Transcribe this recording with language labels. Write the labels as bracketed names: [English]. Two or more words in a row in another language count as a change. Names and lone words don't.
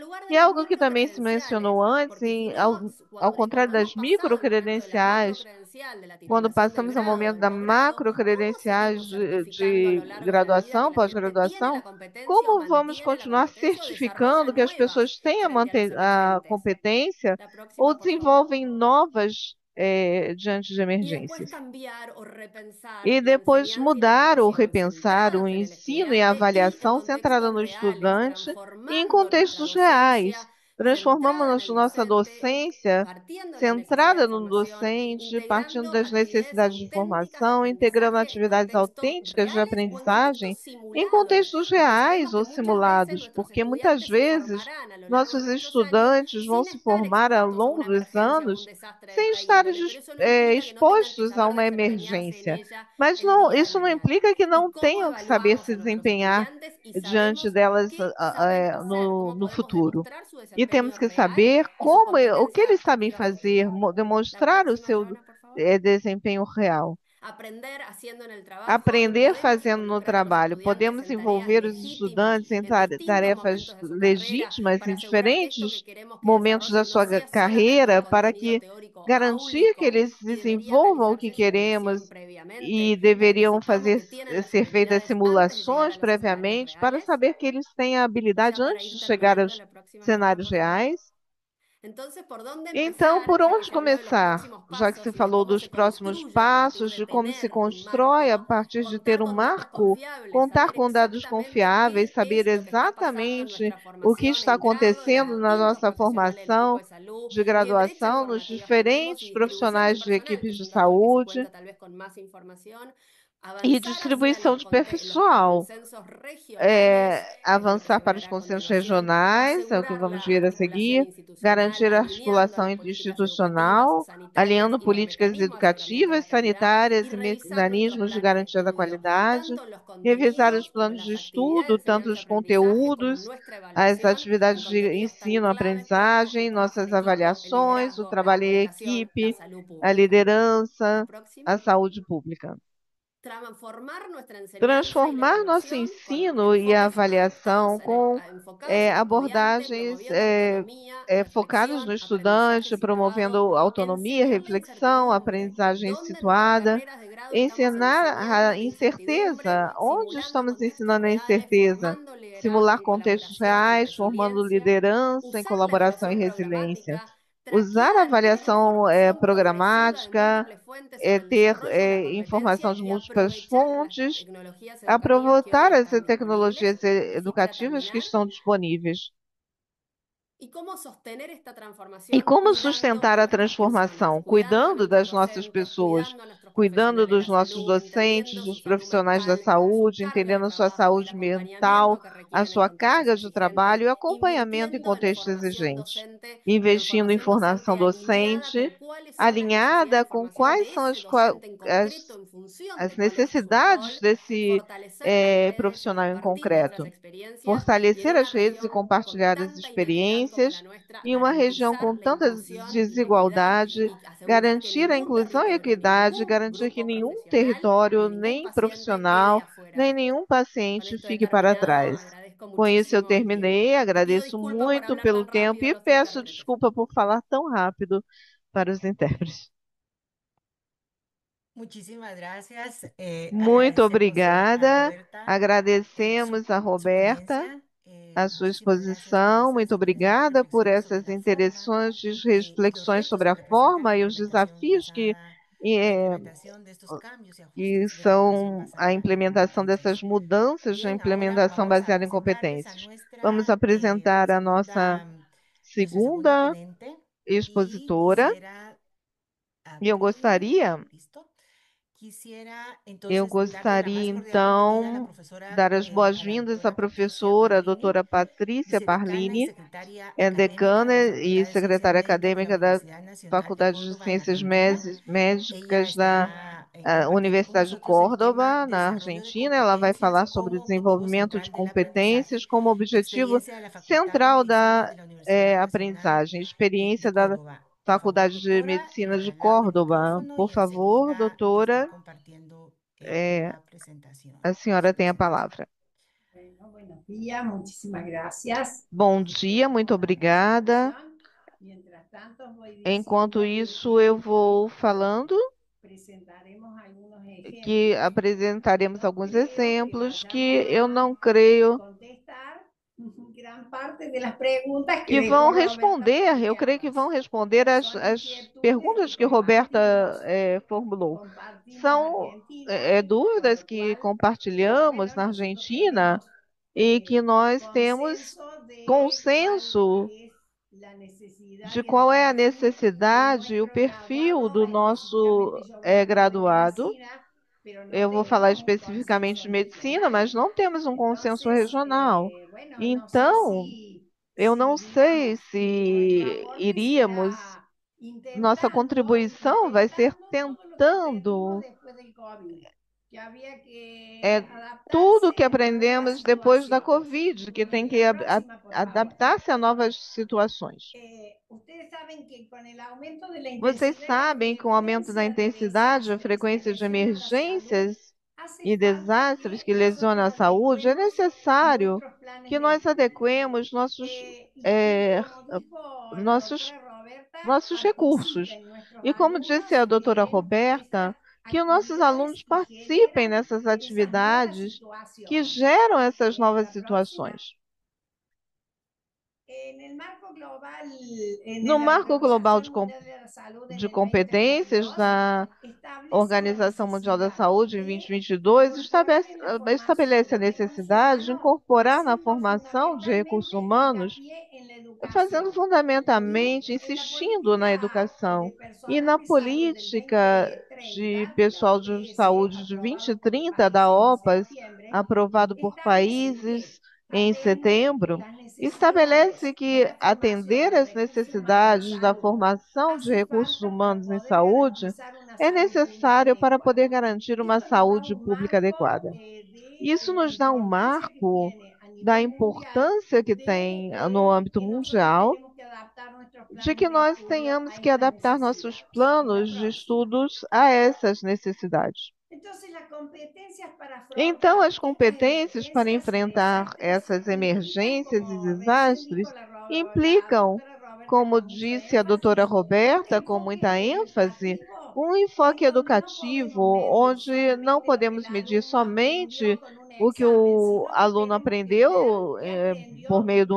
[Spanish] en lugar de [Portuguese] E [Spanish] las [Portuguese] algo que também se [Spanish] microcredenciales, [Portuguese] mencionou antes, [Spanish] porque si no, [Portuguese] ao contrário [Spanish] cuando hemos [Portuguese] das [Spanish] pasado el momento de la [Portuguese] microcredenciais, [Spanish] macrocredencial, de la [Portuguese] quando [Spanish] titulación del [Portuguese] passamos ao [Spanish] grado, [Portuguese] momento [Spanish] del [Portuguese] da [Spanish] posgrado, [Portuguese] macro [Spanish] ¿cómo [Portuguese] credenciais [Spanish] seguimos certificando a [Portuguese] de [Spanish] lo largo de la vida que [Portuguese] graduação, [Spanish] la gente tiene [Portuguese] pós-graduação, [Spanish] la competencia o [Portuguese] como vamos [Spanish] mantiene la [Portuguese] continuar [Spanish] competencia o desarrolla [Portuguese] certificando que as [Spanish] nuevas [Portuguese] pessoas têm [Spanish] frente a las [Portuguese] a [Spanish] emergentes? [Portuguese] competência [Spanish] La [Portuguese] ou [Spanish] próxima, por favor. [Portuguese] desenvolvem novas diante de [Spanish] Y después [Portuguese] emergências? [Spanish] cambiar o repensar [Portuguese] E [Spanish] la [Portuguese] depois [Spanish] enseñanza y la [Portuguese] mudar ou [Spanish] evaluación [Portuguese] repensar o [Spanish] centradas en el [Portuguese] ensino e a [Spanish] estudiante y en [Portuguese] avaliação centrada [Spanish] contextos [Portuguese] no [Spanish] reales, [Portuguese] estudante e em [Spanish] transformando nuestra [Portuguese] contextos reais. [Spanish] docencia centrada en [Portuguese] Transformamos [Spanish] el [Portuguese] nossa [Spanish] docente, [Portuguese] docência [Spanish] partiendo de las necesidades [Portuguese] centrada [Spanish] de [Portuguese] no [Spanish] formación, [Portuguese] docente, partindo [Spanish] integrando [Portuguese] das [Spanish] actividades [Portuguese] necessidades de [Spanish] auténticas de [Portuguese] formação, integrando [Spanish] aprendizaje en [Portuguese] atividades [Spanish] contextos [Portuguese] autênticas de [Spanish] reales o en contextos [Portuguese] aprendizagem em [Spanish] simulados, [Portuguese] contextos [Spanish] porque sabemos [Portuguese] reais [Spanish] que [Portuguese] ou [Spanish] muchas veces [Portuguese] simulados, [Spanish] nuestros [Portuguese] porque muitas [Spanish] estudiantes se [Portuguese] vezes [Spanish] formarán a lo largo de [Portuguese] nossos [Spanish] muchos años [Portuguese] estudantes vão [Spanish] sin [Portuguese] se [Spanish] estar [Portuguese] formar ao [Spanish] expuestos a [Portuguese] longo [Spanish] una [Portuguese] dos [Spanish] emergencia o un [Portuguese] anos [Spanish] desastre de [Portuguese] sem [Spanish] esta [Portuguese] estar [Spanish] índole, pero eso no implica que no tengan que [Portuguese] expostos a [Spanish] saber [Portuguese] uma [Spanish] desempeñarse en [Portuguese] emergência. [Spanish] ella [Portuguese] Mas [Spanish] el [Portuguese] não, [Spanish] día de [Portuguese] isso não [Spanish] mañana. [Portuguese] implica que [Spanish] Y [Portuguese] não [Spanish] cómo [Portuguese] tenham que saber [Spanish] evaluamos [Portuguese] se [Spanish] a nuestros [Portuguese] desempenhar [Spanish] estudiantes y [Portuguese] diante [Spanish] sabemos [Portuguese] delas [Spanish] qué saben hacer, [Portuguese] no, [Spanish] cómo [Portuguese] no [Spanish] podemos [Portuguese] futuro. [Spanish] demostrar su [Portuguese] E temos [Spanish] desempeño [Portuguese] que [Spanish] real [Portuguese] saber [Spanish] y su [Portuguese] o que [Spanish] competencia [Portuguese] eles sabem [Spanish] adaptativa [Portuguese] fazer, [Spanish] futura. La [Portuguese] demonstrar o [Spanish] próxima, [Portuguese] seu [Spanish] Joana, por favor. [Portuguese] desempenho real. [Spanish] Aprender haciendo en el trabajo y [Portuguese] Aprender [Spanish] podemos [Portuguese] fazendo no [Spanish] involucrar a los [Portuguese] trabalho. [Spanish] estudiantes [Portuguese] Podemos [Spanish] en tareas [Portuguese] envolver os [Spanish] legítimas [Portuguese] estudantes em [Spanish] en distintos [Portuguese] tarefas [Spanish] momentos de su carrera [Portuguese] legítimas [Spanish] para [Portuguese] em [Spanish] asegurar que esto que [Portuguese] diferentes [Spanish] queremos que [Portuguese] momentos da [Spanish] desarrollen no [Portuguese] sua [Spanish] sea solamente un [Portuguese] carreira, para [Spanish] contenido [Portuguese] que [Spanish] teórico [Portuguese] garantir que [Spanish] áurico [Portuguese] eles [Spanish] y debería [Portuguese] desenvolvam o que [Spanish] realizarse simulación [Portuguese] queremos [Spanish] previamente [Portuguese] e [Spanish] para que [Portuguese] deveriam [Spanish] sepamos [Portuguese] fazer [Spanish] que tienen las [Portuguese] ser feitas [Spanish] habilidades antes de llegar a [Portuguese] simulações [Spanish] los escenarios [Portuguese] previamente para [Spanish] reales. [Portuguese] saber que eles têm a [Spanish] Y [Portuguese] habilidade [Spanish] ya para [Portuguese] antes [Spanish] ir [Portuguese] de chegar [Spanish] terminando, [Portuguese] aos [Spanish] la próxima, Joana, [Portuguese] cenários [Spanish] por favor. [Portuguese] reais. [Spanish] Entonces, ¿por dónde [Portuguese] Então, [Spanish] empezar? [Portuguese] por [Spanish] Ya que [Portuguese] onde [Spanish] se habló de los [Portuguese] começar? [Spanish] próximos [Portuguese] Já que se [Spanish] pasos y de [Portuguese] falou [Spanish] cómo [Portuguese] dos [Spanish] se [Portuguese] próximos [Spanish] construye a partir [Portuguese] passos, [Spanish] de [Portuguese] de como se [Spanish] tener un [Portuguese] constrói a [Spanish] marco, [Portuguese] partir de ter [Spanish] contar [Portuguese] um [Spanish] con datos [Portuguese] marco, [Spanish] confiables, [Portuguese] contar [Spanish] saber [Portuguese] com dados [Spanish] exactamente [Portuguese] confiáveis, [Spanish] qué es [Portuguese] saber [Spanish] lo que está pasando en [Portuguese] exatamente [Spanish] nuestra [Portuguese] o que [Spanish] formación [Portuguese] está [Spanish] en grado de las [Portuguese] acontecendo na [Spanish] distintos [Portuguese] nossa [Spanish] profesionales del equipo [Portuguese] formação [Spanish] de salud, [Portuguese] de [Spanish] qué brecha [Portuguese] graduação nos [Spanish] informativa tenemos y [Portuguese] diferentes [Spanish] distribución de [Portuguese] profissionais de [Spanish] personal, que [Portuguese] equipes [Spanish] es [Portuguese] de [Spanish] un dato al que se [Portuguese] saúde [Spanish] cuenta tal vez con más información, [Portuguese] e [Spanish] avanzar hacia [Portuguese] distribuição de [Spanish] los [Portuguese] pessoal. [Spanish] consensos regionales que [Portuguese] Avançar [Spanish] se [Portuguese] para os [Spanish] verá a [Portuguese] consensos [Spanish] continuación, [Portuguese] regionais, é o que [Spanish] asegurar [Portuguese] vamos [Spanish] la [Portuguese] ver a [Spanish] articulación [Portuguese] seguir, [Spanish] institucional, [Portuguese] garantir a [Spanish] alineando [Portuguese] articulação [Spanish] las políticas educativas, [Portuguese] interinstitucional, [Spanish] sanitarias [Portuguese] alinhando [Spanish] y los [Portuguese] políticas [Spanish] mecanismos de aseguramiento de [Portuguese] educativas, [Spanish] la calidad y [Portuguese] sanitárias e [Spanish] revisar nuestros [Portuguese] mecanismos de [Spanish] planes de [Portuguese] garantia da [Spanish] estudio, [Portuguese] qualidade, [Spanish] tanto los [Portuguese] revisar os [Spanish] contenidos como [Portuguese] planos de [Spanish] las actividades de [Portuguese] estudo, tanto os [Spanish] enseñanza-aprendizaje, como [Portuguese] conteúdos, [Spanish] nuestra [Portuguese] as [Spanish] evaluación en [Portuguese] atividades de [Spanish] contenidos tan [Portuguese] ensino, [Spanish] claves como el [Portuguese] aprendizagem, [Spanish] trabajo en [Portuguese] nossas [Spanish] equipo, el [Portuguese] avaliações, o [Spanish] liderazgo, la [Portuguese] trabalho em [Spanish] comunicación, la [Portuguese] equipe, [Spanish] salud [Portuguese] a [Spanish] pública. La [Portuguese] liderança, [Spanish] próxima. [Portuguese] a saúde pública. [Spanish] transformar nuestra enseñanza y la [Portuguese] transformar nosso [Spanish] evaluación con [Portuguese] ensino e a [Spanish] enfoques [Portuguese] avaliação com [Spanish] enfocados en el estudiante, [Portuguese] abordagens [Spanish] promoviendo autonomía, [Portuguese] focadas [Spanish] reflexión, [Portuguese] no [Spanish] aprendizaje [Portuguese] estudante, promovendo [Spanish] situado, [Portuguese] autonomia, [Spanish] enseñar la [Portuguese] reflexão, [Spanish] incertidumbre, [Portuguese] aprendizagem [Spanish] donde nuestras [Portuguese] situada, [Spanish] carreras de grado estamos [Portuguese] ensinar [Spanish] enseñando [Portuguese] a [Spanish] la incertidumbre, [Portuguese] incerteza. Onde [Spanish] simulando [Portuguese] estamos [Spanish] contextos [Portuguese] ensinando a [Spanish] reales, [Portuguese] incerteza? [Spanish] formando liderazgo [Portuguese] Simular [Spanish] en [Portuguese] contextos [Spanish] colaboración, en [Portuguese] reais, formando [Spanish] resiliencia, [Portuguese] liderança em [Spanish] usar la [Portuguese] colaboração e [Spanish] evaluación [Portuguese] resiliência. [Spanish] programática, [Portuguese] Usar a [Spanish] traquear, tener [Portuguese] avaliação [Spanish] información progresiva de [Portuguese] programática, [Spanish] múltiples fuentes sobre el [Portuguese] ter [Spanish] desarrollo de la [Portuguese] informação [Spanish] competencia [Portuguese] de [Spanish] y [Portuguese] múltiplas [Spanish] aprovechar las [Portuguese] fontes, [Spanish] tecnologías educativas que hoy [Portuguese] aproveitar as [Spanish] están disponibles. [Portuguese] tecnologias [Spanish] Y para [Portuguese] educativas que [Spanish] terminar, [Portuguese] estão disponíveis. [Spanish] ¿y cómo sostener esta [Portuguese] E [Spanish] transformación [Portuguese] como [Spanish] cuidando [Portuguese] sustentar [Spanish] a [Portuguese] a [Spanish] nuestras personas, [Portuguese] transformação? [Spanish] cuidando a [Portuguese] Cuidando [Spanish] nuestros [Portuguese] das nossas [Spanish] docentes, [Portuguese] pessoas, [Spanish] cuidando a nuestros [Portuguese] cuidando [Spanish] profesionales de [Portuguese] dos [Spanish] la [Portuguese] nossos [Spanish] salud, [Portuguese] docentes, [Spanish] entendiendo su [Portuguese] dos [Spanish] salud [Portuguese] profissionais da [Spanish] mental, su [Portuguese] saúde, [Spanish] carga [Portuguese] entendendo [Spanish] de [Portuguese] a sua [Spanish] trabajo y el [Portuguese] saúde mental, [Spanish] acompañamiento que [Portuguese] a [Spanish] requieren en [Portuguese] sua [Spanish] contextos [Portuguese] carga de [Spanish] exigentes, [Portuguese] trabalho e acompanhamento em [Spanish] invirtiendo en [Portuguese] contextos [Spanish] formación [Portuguese] exigentes. [Spanish] docente, pero [Portuguese] Investindo em [Spanish] formación [Portuguese] formação [Spanish] docente alineada [Portuguese] docente, [Spanish] con cuáles son las necesidades [Portuguese] alinhada [Spanish] de [Portuguese] com [Spanish] formación [Portuguese] quais [Spanish] de [Portuguese] são [Spanish] ese docente en concreto en función [Portuguese] as [Spanish] de cuál es su [Portuguese] necessidades [Spanish] rol, [Portuguese] desse [Spanish] fortalecer las redes y [Portuguese] profissional em [Spanish] compartir nuestras [Portuguese] concreto. [Spanish] experiencias y en [Portuguese] Fortalecer [Spanish] una [Portuguese] as redes e [Spanish] región con [Portuguese] compartilhar as [Spanish] tanta inequidad como la [Portuguese] experiências [Spanish] nuestra, [Portuguese] em uma região [Spanish] garantizar [Portuguese] com [Spanish] la [Portuguese] tanta [Spanish] inclusión y la equidad [Portuguese] desigualdade, [Spanish] y asegurar que [Portuguese] garantir a [Spanish] ningún [Portuguese] inclusão e a [Spanish] territorio, ni [Portuguese] equidade, [Spanish] ningún [Portuguese] garantir que [Spanish] grupo [Portuguese] nenhum [Spanish] profesional, [Portuguese] território, [Spanish] ni ningún [Portuguese] nem [Spanish] paciente quede [Portuguese] profissional, [Spanish] afuera [Portuguese] nem [Spanish] de esto. [Portuguese] nenhum [Spanish] Con [Portuguese] paciente [Spanish] esto he [Portuguese] fique para [Spanish] terminado, [Portuguese] trás. [Spanish] agradezco [Portuguese] Com isso eu [Spanish] muchísimo el tiempo [Portuguese] terminei, [Spanish] y pido [Portuguese] agradeço [Spanish] disculpas por [Portuguese] muito [Spanish] hablar [Portuguese] pelo [Spanish] tan [Portuguese] tempo [Spanish] rápido a [Portuguese] e [Spanish] los [Portuguese] peço [Spanish] intérpretes. [Portuguese] desculpa por falar tão rápido para os intérpretes. [Spanish] Muchísimas gracias. [Portuguese] Muito [Spanish] Agradecemos a [Portuguese] obrigada. [Spanish] Roberta [Portuguese] Agradecemos a [Spanish] su [Portuguese] Roberta [Spanish] ponencia. [Portuguese] a sua [Spanish] Muchísimas gracias por [Portuguese] exposição. Muito [Spanish] estas interesantes [Portuguese] obrigada por [Spanish] reflexiones sobre [Portuguese] essas [Spanish] la forma [Portuguese] interessantes [Spanish] y los [Portuguese] reflexões [Spanish] retos [Portuguese] sobre [Spanish] que [Portuguese] a [Spanish] representa [Portuguese] forma e os desafios [Spanish] la eh, implementación de estos cambios y [Portuguese] que [Spanish] ajustes de la educación [Portuguese] são a [Spanish] basada en [Portuguese] implementação dessas [Spanish] competencias. [Portuguese] mudanças na [Spanish] Bien, ahora [Portuguese] implementação [Spanish] vamos a [Portuguese] baseada em [Spanish] presentarles a [Portuguese] competências. Vamos apresentar [Spanish] nuestra segunda [Portuguese] segunda [Spanish] ponente y [Portuguese] expositora [Spanish] quisiera [Portuguese] e eu [Spanish] abrir, [Portuguese] gostaria [Spanish] listo. Quisiera [Portuguese] Eu [Spanish] entonces darle la más [Portuguese] gostaria, [Spanish] cordial bienvenida a la [Portuguese] então, [Spanish] profesora, [Portuguese] dar as [Spanish] a la [Portuguese] boas-vindas à [Spanish] doctora Patricia [Portuguese] professora, a [Spanish] Parlini, [Portuguese] doutora Patrícia [Spanish] vicedecana y [Portuguese] Parlini, [Spanish] secretaria [Portuguese] é [Spanish] académica de [Portuguese] decana [Spanish] la [Portuguese] e [Spanish] Facultad de Ciencias [Portuguese] secretária [Spanish] Médicas de la [Portuguese] acadêmica da [Spanish] Universidad Nacional de [Portuguese] Faculdade de [Spanish] Córdoba, en [Portuguese] Ciências [Spanish] Argentina. Ella [Portuguese] Médicas da [Spanish] estará compartiendo con [Portuguese] Universidade de [Spanish] nosotros el tema [Portuguese] Córdoba, na [Spanish] desarrollo de [Portuguese] Argentina. Ela vai [Spanish] competencias [Portuguese] falar sobre o [Spanish] como objetivo [Portuguese] desenvolvimento de [Spanish] central del aprendizaje, [Portuguese] competências como objetivo [Spanish] experiencia de la Facultad de [Portuguese] central [Spanish] Medicina [Portuguese] da [Spanish] de la Universidad Nacional [Portuguese] aprendizagem, [Spanish] de [Portuguese] experiência da [Spanish] Córdoba. Por favor, [Portuguese] Faculdade de [Spanish] doctora, [Portuguese] Medicina de [Spanish] le damos el [Portuguese] Córdoba. [Spanish] micrófono [Portuguese] Por [Spanish] y [Portuguese] favor, [Spanish] enseguida está [Portuguese] doutora, [Spanish] compartiendo eh, la presentación, [Portuguese] a [Spanish] su [Portuguese] senhora tem a [Spanish] presentación. [Portuguese] palavra. [Spanish] Bueno, buenos días, muchísimas gracias [Portuguese] Bom dia, muito [Spanish] por la [Portuguese] obrigada. [Spanish] presentación. Mientras tanto, voy [Portuguese] Enquanto [Spanish] diciendo [Portuguese] isso, eu vou falando [Spanish] presentaremos algunos [Portuguese] que [Spanish] ejemplos. [Portuguese] apresentaremos [Spanish] No [Portuguese] alguns [Spanish] creo que [Portuguese] exemplos que [Spanish] vayamos [Portuguese] eu [Spanish] a [Portuguese] não creio [Spanish] contestar gran parte de las preguntas que [Portuguese] que vão [Spanish] dejó Roberta [Portuguese] responder. Eu creio que [Spanish] planteadas. [Portuguese] vão responder as [Spanish] Son [Portuguese] perguntas [Spanish] inquietudes [Portuguese] que Roberta formulou. [Spanish] compartimos [Portuguese] São [Spanish] Argentina, con [Portuguese] dúvidas [Spanish] lo [Portuguese] que [Spanish] cual, [Portuguese] compartilhamos [Spanish] bueno, [Portuguese] na [Spanish] nosotros [Portuguese] Argentina [Spanish] tenemos [Portuguese] e que nós temos [Spanish] consenso de [Portuguese] consenso [Spanish] cuál es la necesidad [Portuguese] de [Spanish] y el [Portuguese] qual é a [Spanish] perfil de [Portuguese] necessidade e o [Spanish] nuestros [Portuguese] perfil do [Spanish] graduados, [Portuguese] nosso [Spanish] específicamente yo voy a hablar de [Portuguese] graduado. [Spanish] medicina, pero no [Portuguese] Eu vou falar [Spanish] tenemos un [Portuguese] especificamente de [Spanish] consenso [Portuguese] medicina, [Spanish] regional. [Portuguese] mas não temos um consenso [Spanish] Entonces, [Portuguese] regional. [Spanish] bueno, no sé [Portuguese] Então, eu não sei [Spanish] digamos, nuestro [Portuguese] se [Spanish] aporte [Portuguese] iríamos, [Spanish] será [Portuguese] nossa contribuição vai ser [Spanish] tentando [Portuguese] tentando [Spanish] después del COVID, que había que [Portuguese] é, [Spanish] adaptarse [Portuguese] tudo que [Spanish] a nuevas [Portuguese] aprendemos depois da [Spanish] situaciones. [Portuguese] Covid, que tem [Spanish] Y [Portuguese] que [Spanish] la próxima, por favor. [Portuguese] adaptar-se a novas situações. [Spanish] Ustedes saben que con el aumento de la [Portuguese] Vocês [Spanish] intensidad y la [Portuguese] sabem que com o aumento da [Spanish] frecuencia de [Portuguese] intensidade, a [Spanish] desastres que [Portuguese] frequência de [Spanish] lesionan la salud, [Portuguese] emergências [Spanish] hace [Portuguese] e [Spanish] falta [Portuguese] desastres [Spanish] que [Portuguese] que lesionam a [Spanish] nosotros [Portuguese] saúde, é [Spanish] adecuemos [Portuguese] necessário [Spanish] nuestros planes [Portuguese] que [Spanish] de [Portuguese] nós [Spanish] estudio. [Portuguese] adequemos [Spanish] Y eh, como dijo la [Portuguese] nossos, [Spanish] doctora Roberta, [Portuguese] nossos recursos. [Spanish] participen nuestros [Portuguese] E como disse [Spanish] alumnos [Portuguese] a doutora [Spanish] en [Portuguese] Roberta, [Spanish] estas [Portuguese] que os nossos alunos [Spanish] actividades que [Portuguese] participem [Spanish] generan [Portuguese] nessas [Spanish] esas nuevas [Portuguese] atividades que [Spanish] situaciones. [Portuguese] geram essas novas [Spanish] La próxima. [Portuguese] situações. [Spanish] En el marco global, [Portuguese] No [Spanish] la [Portuguese] marco global [Spanish] Organización Mundial de la Salud en [Portuguese] de [Spanish] el [Portuguese] competências [Spanish] 2022, [Portuguese] da [Spanish] establece [Portuguese] Organização [Spanish] la [Portuguese] Mundial da [Spanish] necesidad [Portuguese] Saúde em [Spanish] de [Portuguese] 2022 [Spanish] incorporar en la formación [Portuguese] estabelece a [Spanish] de recursos [Portuguese] necessidade de [Spanish] humanos, [Portuguese] incorporar na [Spanish] haciendo [Portuguese] formação de recursos [Spanish] fundamentalmente [Portuguese] humanos, [Spanish] hincapié en la [Portuguese] fazendo [Spanish] educación [Portuguese] fundamentalmente, [Spanish] y en la [Portuguese] insistindo na [Spanish] política [Portuguese] educação [Spanish] de [Portuguese] e [Spanish] personas [Portuguese] na [Spanish] de salud del [Portuguese] política de [Spanish] 2030 de la [Portuguese] pessoal de [Spanish] OPS, [Portuguese] saúde de [Spanish] aprobado por [Portuguese] 2030 da [Spanish] países en [Portuguese] OPAS, [Spanish] septiembre, [Portuguese] aprovado por [Spanish] establece que [Portuguese] países em [Spanish] atender [Portuguese] setembro, [Spanish] las necesidades [Portuguese] estabelece [Spanish] de [Portuguese] que [Spanish] la formación [Portuguese] atender [Spanish] en [Portuguese] as [Spanish] recursos humanos en [Portuguese] necessidades da [Spanish] salud [Portuguese] formação de [Spanish] hace [Portuguese] recursos [Spanish] falta para [Portuguese] humanos em [Spanish] poder [Portuguese] saúde [Spanish] garantizar una [Portuguese] é [Spanish] salud pública [Portuguese] necessário para [Spanish] adecuada. [Portuguese] poder garantir uma [Spanish] Esto nos da [Portuguese] saúde [Spanish] un [Portuguese] pública [Spanish] marco [Portuguese] adequada. [Spanish] de [Portuguese] Isso [Spanish] la [Portuguese] nos dá um [Spanish] importancia que [Portuguese] marco [Spanish] tiene a [Portuguese] da [Spanish] nivel mundial [Portuguese] importância que [Spanish] de [Portuguese] tem no âmbito [Spanish] que nosotros [Portuguese] mundial [Spanish] tenemos que adaptar nuestros [Portuguese] de [Spanish] planes [Portuguese] que [Spanish] de [Portuguese] nós [Spanish] estudio [Portuguese] tenhamos [Spanish] a [Portuguese] que [Spanish] estas [Portuguese] adaptar nossos [Spanish] necesidades. La [Portuguese] planos de [Spanish] próxima. [Portuguese] estudos a essas necessidades. [Spanish] Entonces, las competencias para [Portuguese] Então, [Spanish] afrontar [Portuguese] as [Spanish] estas [Portuguese] competências para [Spanish] emergencias y [Portuguese] enfrentar [Spanish] desastres [Portuguese] essas [Spanish] implican, [Portuguese] emergências e [Spanish] como recién dijo [Portuguese] desastres [Spanish] la [Portuguese] implicam, [Spanish] doctora Roberta [Portuguese] como [Spanish] con mucho [Portuguese] disse a doutora [Spanish] énfasis, un [Portuguese] Roberta, com [Spanish] enfoque [Portuguese] muita ênfase, [Spanish] educativo [Portuguese] um [Spanish] en [Portuguese] enfoque [Spanish] donde no [Portuguese] educativo, [Spanish] podemos medir [Portuguese] onde não [Spanish] solamente lo que el [Portuguese] podemos medir [Spanish] alumno aprendió [Portuguese] somente [Spanish] con un [Portuguese] o que [Spanish] examen, [Portuguese] o [Spanish] sino que [Portuguese] aluno [Spanish] tenemos que ver [Portuguese] aprendeu, [Spanish] qué [Portuguese] por [Spanish] aprendió [Portuguese] meio de um